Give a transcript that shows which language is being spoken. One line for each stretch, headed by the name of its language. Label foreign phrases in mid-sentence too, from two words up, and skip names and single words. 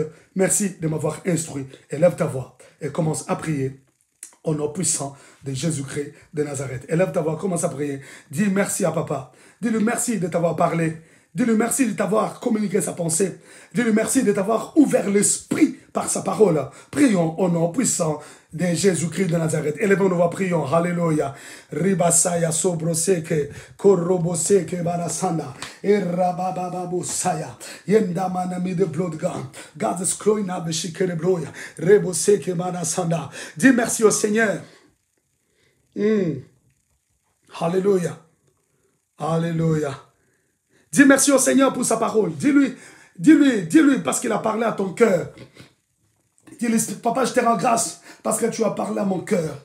French: Merci de m'avoir instruit. Élève ta voix et commence à prier au nom puissant de Jésus-Christ de Nazareth. Élève ta voix, commence à prier. Dis merci à papa. Dis-lui merci de t'avoir parlé. Dis-lui merci de t'avoir communiqué sa pensée. Dis-lui merci de t'avoir ouvert l'esprit par sa parole. Prions au nom puissant de Jésus-Christ de Nazareth. Élevons nos voix, prions. Alléluia. Ribasaya sobroseke, koroboseke barasana, erabababusaya, yendamanami de blood God. God is cloying up the shikere bloya, reboseke barasana. Dis merci au Seigneur. Alléluia. Alléluia. Dis merci au Seigneur pour sa parole. Dis-lui, parce qu'il a parlé à ton cœur. Dis-lui, papa, je te rends grâce parce que tu as parlé à mon cœur.